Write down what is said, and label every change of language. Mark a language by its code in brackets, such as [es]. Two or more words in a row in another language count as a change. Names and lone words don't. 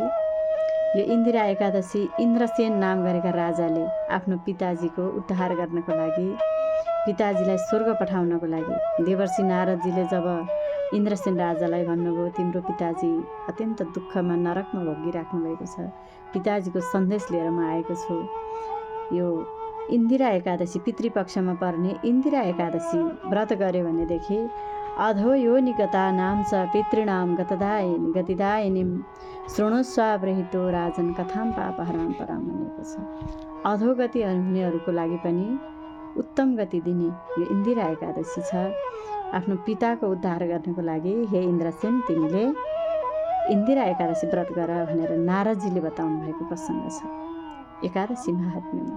[ne] यो इन्दिरा एकादशी इन्द्रसेन नाम गरेका राजाले आफ्नो पिताजीको उद्धार गर्नको लागि, पिताजीलाई स्वर्ग पठाउनको लागि देवर्षि नारदजीले जब इन्द्रसेन राजालाई भन्नुभयो, तिम्रो पिताजी अत्यन्त दुःखमा नरकमा भोगिराख्नु भएको छ, पिताजीको सन्देश लिएर म आएको छु। यो इन्दिरा एकादशी पितृपक्षमा पर्ने इन्दिरा एकादशी व्रत गर्यो भनेदेखि [sa] अधो योनिगता नाम च पितॄणां गतिदायिनीं शृणुस्वावृहितो राजन कथाम पापहराम पराम [ne] भनेको छ। अधोगति हुनेहरूको लागि पनि उत्तम गति दिने यो इन्दिरा एकादशी छ। आफ्नो पिताको उद्धार गर्नको लागि हे इन्द्रसेन तिमीले इन्दिरा एकादशी व्रत गर भनेर नारदजीले बताउनु भएको प्रसङ्ग छ एकादशी महात्म्यमा।